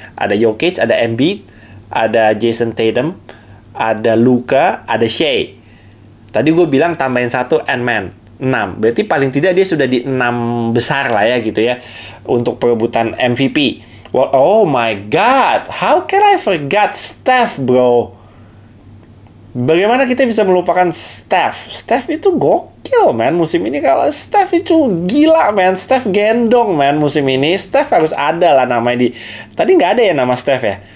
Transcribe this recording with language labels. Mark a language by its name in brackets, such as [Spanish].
[Indonesian] Ada Jokic, ada Embiid, ada Jason Tatum, ada Luka, ada Shea. Tadi gue bilang tambahin 1 Ant-Man, 6. Berarti paling tidak dia sudah di 6 besar lah ya gitu ya untuk perebutan MVP. [English] Well, oh my God, how can I forget Steph, bro? [Indonesian] Bagaimana kita bisa melupakan Steph? Steph itu gokil, man, musim ini. Kalau Steph itu gila, man. Steph gendong, man, musim ini. Steph harus ada lah namanya di... Tadi nggak ada ya nama Steph ya?